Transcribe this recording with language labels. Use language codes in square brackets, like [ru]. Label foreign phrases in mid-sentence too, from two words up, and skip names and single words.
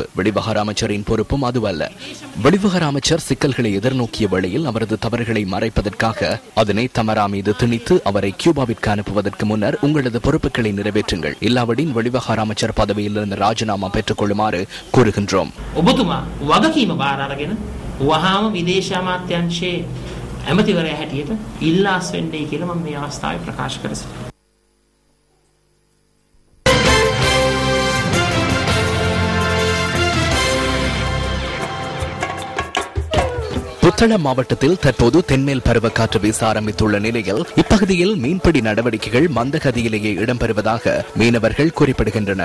[ta] வெளிவகார அமைச்சரின் பொறுப்பும் அதுவல்ல. வெளிவகார அமைச்சர் சிக்கல்களை எதிர்நோக்கிய வேளையில் அவரது தவறுகளை மறைப்பதற்காக அதனை தமரா மீது திணித்து அவரை கியூபாவிற்கு அனுப்புவதற்கு முன்னர் உங்களது பொறுப்புகளை நிறைவேற்றுங்கள். இல்லாவிடின் வெளிவகார அமைச்சர் பதவியிலிருந்து ராஜினாமா பெற்றுக் கொள்ளுமாறு கூறுகின்றோம். [si] ඇමතිවරයා හැටියට ඉල්ලාස් වෙන්නේ කියලා මම මේ අවස්ථාවේ ප්‍රකාශ කර සිටිනවා. [ta] புத்தளம் மாவட்டத்தில் தற்போது தென்மேல் பருவக்காற்று வீச ஆரம்பித்துள்ள நிலையில் இப்பகுதியில் மீன்பிடி நடவடிக்கைகள் மந்தகதியிலேயே இடம்பெறுவதாக மீனவர்கள் குறிப்பிடுகின்றனர்.